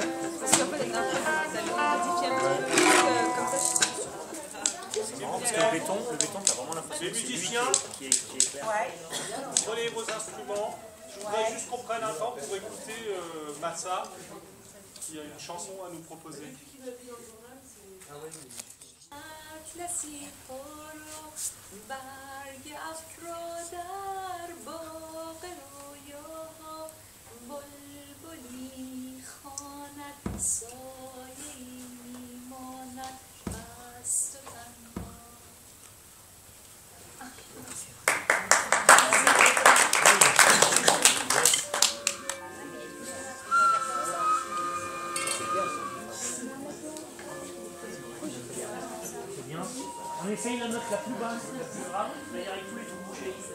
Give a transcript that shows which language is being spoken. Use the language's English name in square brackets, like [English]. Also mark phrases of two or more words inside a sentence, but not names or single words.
[French] Parce qu'en fait, la dernière fois, tu avais modifié un petit peu, comme ça, C'est marrant parce que le béton, t'as vraiment l'impression Les que c'est lui musiciens, qui est clair. prenez vos instruments. Je voudrais juste qu'on prenne un temps pour écouter Massa, qui a une chanson à nous proposer. [Persian] اطلسی پرو برگفت را در باغ رویاها بلبلی خواند سایه‌ای میماند مست و تنها. [French] On essaye la note la plus basse, la plus grave, c'est-à-dire avec tous les trous bouchés.